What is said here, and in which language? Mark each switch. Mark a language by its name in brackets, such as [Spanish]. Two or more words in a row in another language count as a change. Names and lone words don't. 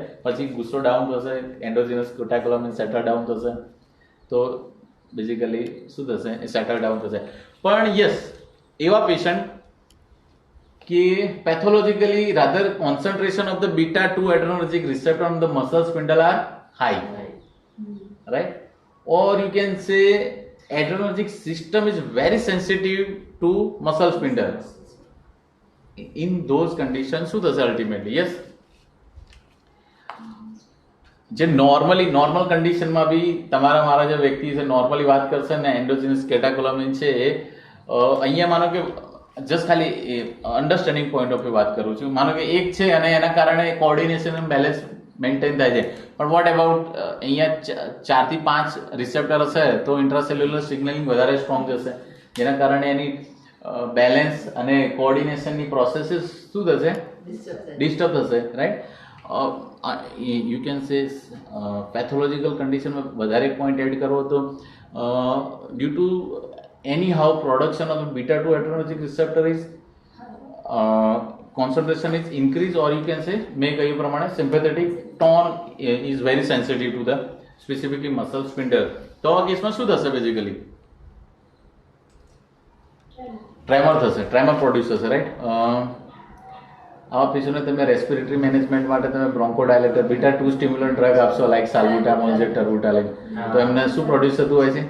[Gujarati] પછી ગુસ્સો ડાઉન થશે [English] endogenous catecholamine settle down [Gujarati] થશે તો બેઝિકલી શું થશે એ [English] settle down [Gujarati] થશે પણ યસ એવા પેશન્ટ કે [English] pathologically rather concentration of the beta 2 adrenergic receptor on the muscle spindle are high right or you can say adrenergic system is very sensitive to muscle spindle. In those conditions [Gujarati] શું થશે [English] ultimately yes [Gujarati] જે નોર્મલ કન્ડિશનમાં બી તમારા મારા જે વ્યક્તિ છે નોર્મલી વાત કરશે ને [English] endogenous catecholamine [Gujarati] છે અહીંયા માનો કે જસ્ટ ખાલી [English] understanding point of view [Gujarati] વાત કરું છું માનો કે એક છે અને એના કારણે કોઓર્ડિનેશન અને બેલેન્સ મેન્ટેન થાય છે પણ [English] what about [Gujarati] અહીંયા 4 થી 5 રિસેપ્ટર હશે તો [English] intracellular signaling [Gujarati] વધારે સ્ટ્રોંગ જશે જેના કારણે એની બેલેન્સ અને કોઓર્ડિનેશનની પ્રોસેસીસ શું થશે ડિસ્ટર્બ થશે [English] right you can say [Gujarati] પેથોલોજીકલ કન્ડિશનમાં વધારે પોઈન્ટ એડ કરવો તો [English] due to anyhow production of the beta 2 adrenergic receptor is concentration is increased, or you can say [Gujarati] મેં કહ્યું પ્રમાણે [English] sympathetic tone is very sensitive to the specifically muscle spindle. [Gujarati] તો આ કેસમાં શું થશે બેઝિકલી? ટ્રેમર થશે, [English] tremor produce [Gujarati] થશે, રાઈટ? આવા પેશન્ટને તમે [English] respiratory management [Gujarati] માટે તમે [English] bronchodilator beta 2 stimulant drug [Gujarati] આપશો લાઈક સાલ્બુટામોલ છે, ટર્બુટાલિન, તો એમને શું પ્રોડ્યુસ થતું હોય છે?